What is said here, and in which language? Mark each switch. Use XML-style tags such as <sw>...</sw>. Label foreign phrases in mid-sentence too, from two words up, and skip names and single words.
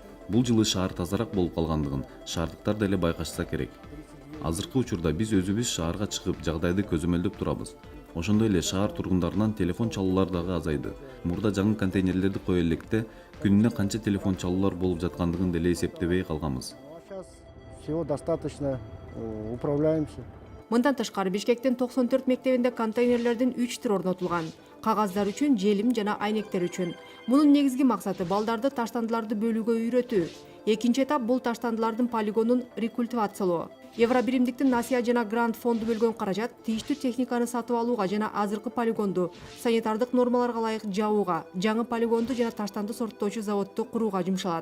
<ky>Бул жылы шаар тазараак болуп калгандыгын шаардыктар деле байкашса керек. Азыркы учурда биз өзүбүз шаарга чыгып жагдайды көзөмөлдөп турабыз. Ошондой эле шаар тургундарынан телефон чалуулар дагы азайды. Мурда жаңы контейнерлерди кое электе күнүнө канча телефон чалуулар болуп жаткандыгын деле эсептебей калганбыз.</ky> <ru>Сейчас всего достаточно, управляемся.</ru> <ky>Мындан тышкары Бишкектин 94 мектебинде контейнерлердин 3 түрү орнотулган. Кагаздар үчүн, желим жана айнектер үчүн. Мунун негизги максаты балдарды таштандыларды бөлүүгө үйрөтүү. Экинчи этап бул таштандылардын полигонун рекультивациялоо. Евробиримдиктин Насия жана Грант фонду бөлгөн каражат тийиштүү техниканы сатып алууга жана азыркы полигонду санитардык нормаларга ылайык жабууга, жаңы полигонду жана таштанды сорттоочу заводду курууга жумшалат.</ky>